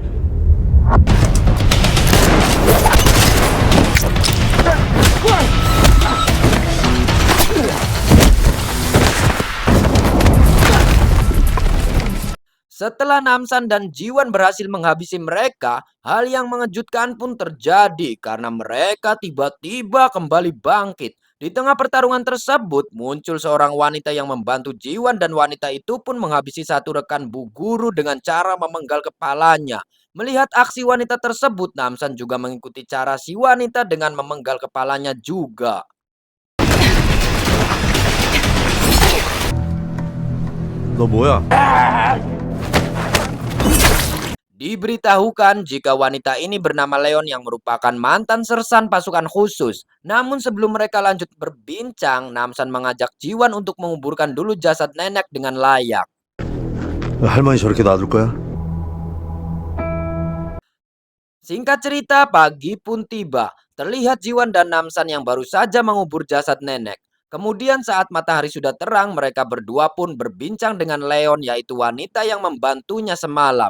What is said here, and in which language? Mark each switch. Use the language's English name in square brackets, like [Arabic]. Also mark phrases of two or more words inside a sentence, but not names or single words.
[Indonesian] Setelah Namsan dan Jiwan berhasil menghabisi mereka, hal yang mengejutkan pun terjadi karena mereka tiba-tiba kembali bangkit. Di tengah pertarungan tersebut, muncul seorang wanita yang membantu Jiwan dan wanita itu pun menghabisi satu rekan Bu Guru dengan cara memenggal kepalanya. Melihat aksi wanita tersebut, Namsan juga mengikuti cara si wanita dengan memenggal kepalanya juga. [Korean] 너 뭐야? [Indonesian] Diberitahukan jika wanita ini bernama Leon yang merupakan mantan sersan pasukan khusus. Namun sebelum mereka lanjut berbincang, Namsan mengajak Jiwan untuk menguburkan dulu jasad nenek dengan layak. [Korean] 할머니 저렇게 놔둘 거야? [Indonesian] Singkat cerita, pagi pun tiba. Terlihat Jiwan dan Namsan yang baru saja mengubur jasad nenek. Kemudian saat matahari sudah terang, mereka berdua pun berbincang dengan Leon, yaitu wanita yang membantunya semalam.